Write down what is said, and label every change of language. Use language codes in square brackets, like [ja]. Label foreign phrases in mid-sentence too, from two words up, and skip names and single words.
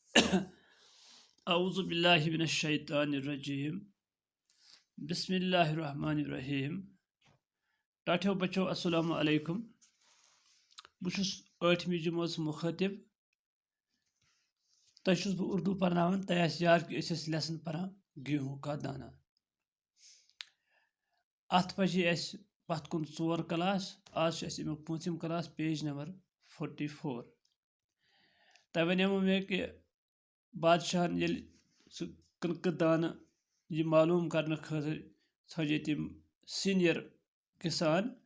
[ar] اعوذ باللہ من الشیطان الرجیم بسم اللہ الرحمن الرحیم [ks] ٹاٹھیو بچو [ar] السلام علیکم [ks] بہٕ 8مہِ جمٲژ مُخٲطِب تۄہہِ چھُس بہٕ اردو پرناوان تۄہہِ آسہِ یاد کہِ أسۍ ٲسۍ لیسن پران [ur] گیہوں کا دانہ [ks] اَتھ بجے اَسہِ پتھ کُن 4 کلاس آز چھُ اَسہِ اَمیُک 5م کلاس [en] page number [ks] 44 تۄہہِ وَنیومو مےٚ کہِ بادشاہن ییٚلہِ سُہ کٕنکہٕ دانہٕ یہِ معلوٗم کرنہٕ خٲطرٕ ژھانٛجے تِم سیٖنیر کِسان